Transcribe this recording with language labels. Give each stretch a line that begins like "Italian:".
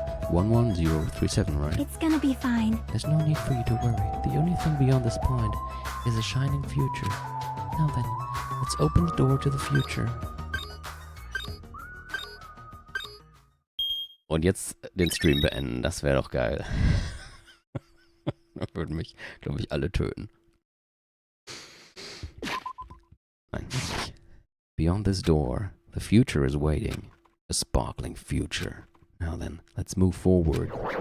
English: 11037, right? It's gonna be fine. There's no need for you to worry. The only thing beyond this point is a shining future. Now then, let's open the door to the future.
German: Und jetzt den Stream beenden. Das wäre doch geil. Da würden mich, glaube ich, alle töten. Nein, nicht.
English: Beyond this door, the future is waiting. A sparkling future. Now then, let's move forward.